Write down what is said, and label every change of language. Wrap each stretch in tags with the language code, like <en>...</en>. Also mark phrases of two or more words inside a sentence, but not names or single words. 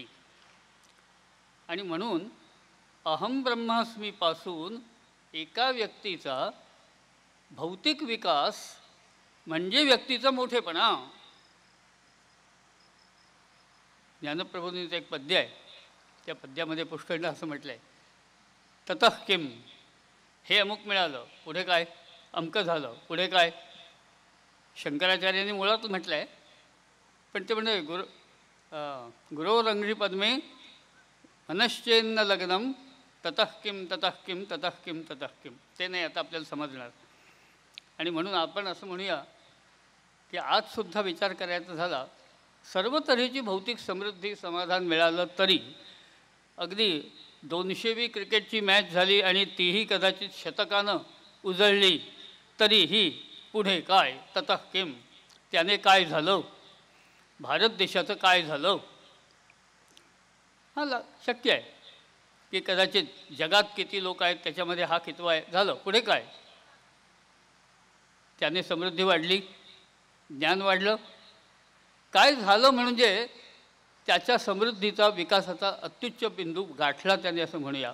<mr>आणि म्हणून</mr> <sa>अहम ब्रह्मास्मीपासून</sa> <mr>एका व्यक्तीचा भौतिक विकास म्हणजे व्यक्तीचा मोठेपणा. ज्ञानप्रबोधिनीचं एक पद्य आहे, त्या पद्यामध्ये पुष्कळदा असं म्हटलं आहे,</mr> <sa>ततः किम,</sa> <mr>हे अमुक मिळालं पुढे काय, अमकं झालं पुढे काय. शंकराचार्यांनी मुळात म्हटलं आहे, पण ते म्हणजे</mr> <sa>गुरोरंघ्री पद्मे मनश्चेन्न लग्नम ततः किम ततः किम ततः किम ततः किम.</sa> <mr>ते नाही आता आपल्याला समजणार. आणि म्हणून आपण असं म्हणूया की आजसुद्धा विचार करायचा झाला, सर्व तऱ्हेची भौतिक समृद्धी समाधान मिळालं तरी अगदी 200वी क्रिकेटची मॅच झाली आणि तीही कदाचित शतकानं उजळली तरीही पुढे काय,</mr> <sa>ततः किम,</sa> <mr>त्याने काय झालं, भारत देशाचं काय झालं. हा शक्य आहे की कदाचित जगात किती लोक आहेत त्याच्यामध्ये हा कितवा आहे, झालं पुढे काय. त्याने समृद्धी वाढली, ज्ञान वाढलं, काय झालं म्हणजे त्याच्या समृद्धीचा विकासाचा अत्युच्च बिंदू गाठला त्याने असं म्हणूया.</mr>